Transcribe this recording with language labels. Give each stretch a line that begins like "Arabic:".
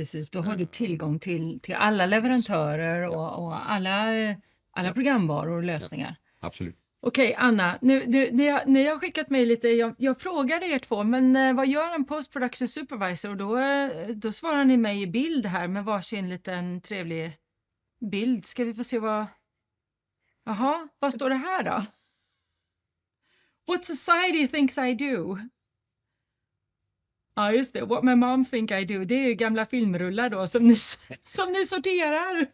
Swedish: Precis, då har du tillgång till alla leverantörer och alla programvaror och lösningar. Ja, absolut. Okej, Anna, ni har skickat mig lite, jag frågade er två, men vad gör en post-production supervisor? Och då svarar ni mig i bild här med varsin liten trevlig bild. Ska vi få se vad... Jaha, vad står det här då?
English: What society thinks I do.
Swedish: Ja, just det.
English: What my mom think I do.
Swedish: Det är ju gamla filmrullar då som ni sorterar.